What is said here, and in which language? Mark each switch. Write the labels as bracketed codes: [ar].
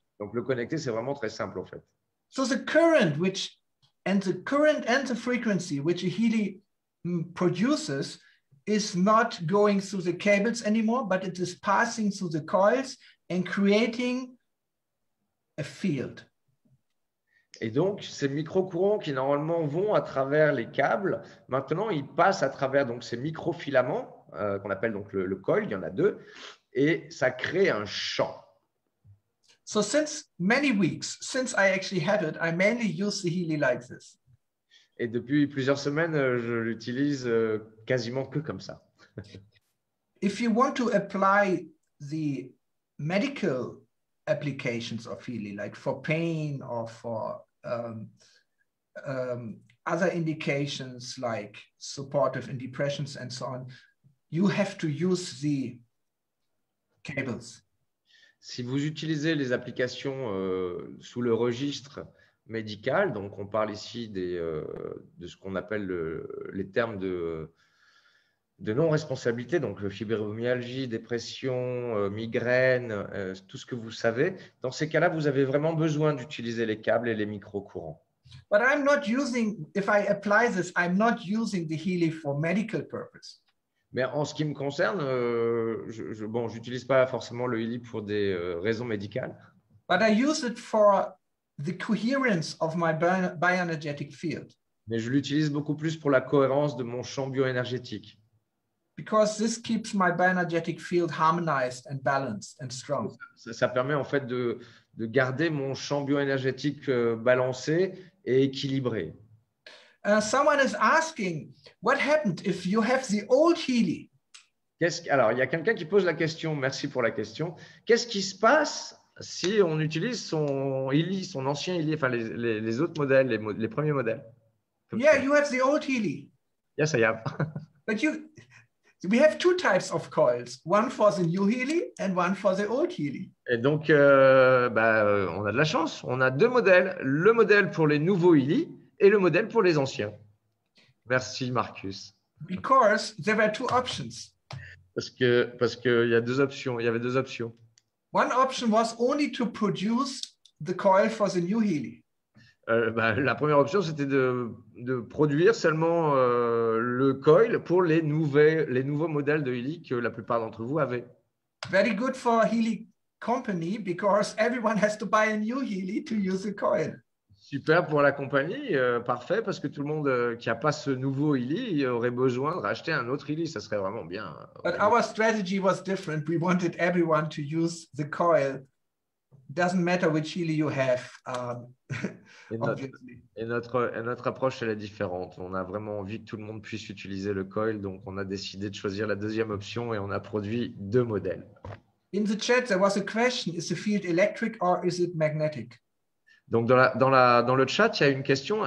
[fr] Donc le connecter, c'est vraiment très simple en fait. [en] So the current and the frequency which a Healy produces is not going through the cables anymore, but it is passing through the coils and creating a field. [fr] Et donc, ces micro-courants qui normalement vont à travers les câbles, maintenant, ils passent à travers donc, ces microfilaments qu'on appelle donc le coil, il y en a deux, et ça crée un champ. [en] So since many weeks, since I actually had it, I mainly use the Healy like this. [fr] Et depuis plusieurs semaines, je l'utilise quasiment que comme ça. [en] If you want to apply the medical applications of Healy, like for pain or for other indications like supportive in depressions and so on, you have to use the cables. [fr] Si vous utilisez les applications sous le registre médical, donc on parle ici de ce qu'on appelle les termes de non-responsabilité, donc fibromyalgie, dépression, migraine, tout ce que vous savez. Dans ces cas-là, vous avez vraiment besoin d'utiliser les câbles et les micro-courants. [en] But I'm not using, if I apply this, I'm not using the Healy for medical purpose. [fr] Mais en ce qui me concerne, je n'utilise pas forcément le Healy pour des raisons médicales. [en] But I use it for the coherence of my bioenergetic field. [fr] Mais je l'utilise beaucoup plus pour la cohérence de mon champ bioénergétique. [en] Because this keeps my bioenergetic field harmonized and balanced and strong. [fr] Ça permet en fait de garder mon champ bioénergétique balancé et équilibré. [en] Someone is asking, what happened if you have the old Healy? [fr] Alors, il y a quelqu'un qui pose la question, merci pour la question. Qu'est-ce qui se passe si on utilise son Healy, son ancien Healy, enfin les autres modèles, les premiers modèles? [en] Yeah, you have the old Healy. Yes, I have. But we have two types of coils, one for the new Healy and one for the old Healy. [fr] Et donc, on a de la chance. On a deux modèles, le modèle pour les nouveaux Healy et le modèle pour les anciens. Merci, Marcus. [en] Because there were two options. [fr] Parce qu'il y a deux options. Il y avait deux options. [en] One option was only to produce the coil for the new Healy. [fr] La première option, c'était de produire seulement le coil pour les nouveaux modèles de Healy que la plupart d'entre vous avaient. [en] Very good for Healy company because everyone has to buy a new Healy to use the coil. [fr] Super pour la compagnie, parfait, parce que tout le monde qui n'a pas ce nouveau Healy aurait besoin de racheter un autre Healy, ça serait vraiment bien. [en] But our strategy was different. We wanted everyone to use the coil. Doesn't matter which Healy you have. [fr] Et notre approche, elle est différente. On a vraiment envie que tout le monde puisse utiliser le coil, donc on a décidé de choisir la deuxième option et on a produit deux modèles. [en] In the chat, there was a question, is the field electric or is it magnetic? [fr] Donc, dans le chat, il y a une question.